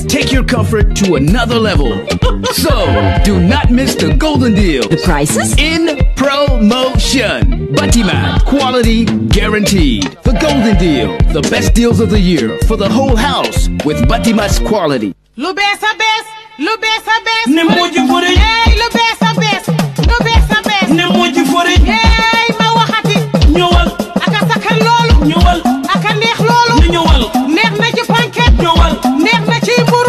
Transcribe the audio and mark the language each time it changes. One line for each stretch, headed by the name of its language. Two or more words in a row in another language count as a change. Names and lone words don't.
English: Take your comfort to another level. So do not miss the golden deal. The prices in promotion. Batimat, quality guaranteed. The golden deal. The best deals of the year for the whole house with Batimat's quality.
Wolof: Lu bees a bees, lu bees a bees. Ne moji fori. Hey, lu bees a bees, lu bees a bees. Ne moji fori. Hey, ma waxati. Ñëwal. Aka sakkan loolu. Ñëwal. Aka neex loolu. Ñëwal. Neex na ci pancake. Ñëwal. Neex na ci mburu.